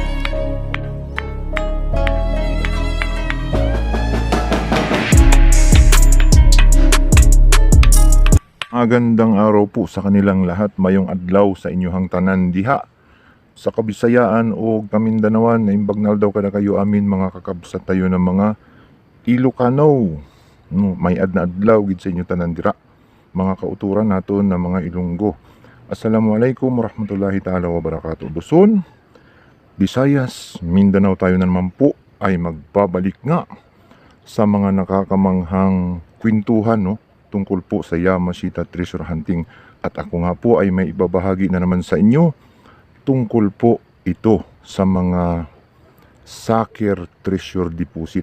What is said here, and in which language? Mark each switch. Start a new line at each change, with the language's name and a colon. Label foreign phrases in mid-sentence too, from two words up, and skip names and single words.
Filipino: Magandang araw po sa kanilang lahat.
Cebuano: Mayong adlaw sa inyong tanan diha sa Kabisayaan o Kamindanawan.
Iloko: Naimbag daw kada kayo amin mga kakabsat
Filipino: tayo ng mga Ilocano.
Hiligaynon: No, may na adlaw gid sa inyo tanan dira. Mga kauturan naton na mga Ilonggo.
Arabic: السلام عليكم ورحمة الله تعالى وبركاته.
Filipino: Luzon, Visayas, Mindanao tayo na naman po ay magbabalik nga sa mga nakakamanghang kwentuhan, no, tungkol po sa Yamashita
English: Treasure Hunting.
Filipino: At ako nga po ay may ibabahagi na naman sa inyo tungkol po ito sa mga
English: Soccer Treasure Deposit.